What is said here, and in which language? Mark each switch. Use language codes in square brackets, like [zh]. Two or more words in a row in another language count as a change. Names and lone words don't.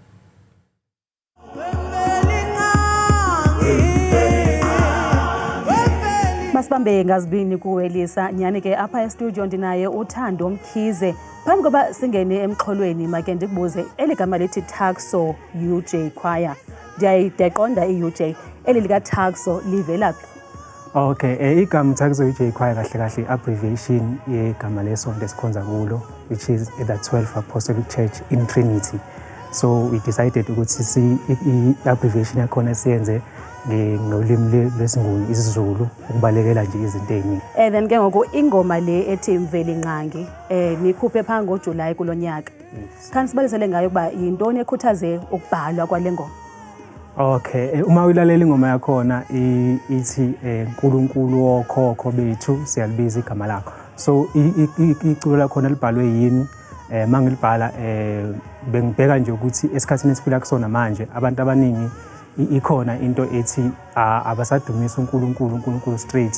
[xh] Masibambe ngazibini kuwelisa nyani ke apha e-studio ndinaye uThando Mkhize. Phambi koba singene emxholweni make ndikubuze eligama lithi Thak'so Ujey choir. Ndiyayiqonda iUjey eli lika Thak'so livela phi? [zu] Okay, igama Thak'so Ujey choir kahle abbreviation yegama lesonto esikhonza kulo, [en] which is the 12th Apostolic Church in Trinity. So we decided [zu] ukuthi i-abbreviation yakhona siyenze ngolwimi lwesiNguni isiZulu ukubalekela nje izinto eziningi. [xh] Then ke ngoku ingoma le ethi Mvelinqangi nikhuphe pha ngoJuly kulonyaka. Khanti sibalisele ngayo kuba yintoni ekhuthaze ukubhalwa kwale ngoma? Okay, [zu] uma uyilalela ingoma yakhona ithi uNkulunkulu wokhokho bethu siyalibiza igama lakho. So iculo lakhona libhalwe yimi mangilibhala bengibheka nje ukuthi esikhathini esiphila kusona manje abantu abaningi ikhona into ethi abasadumisa uNkulunkulu straight.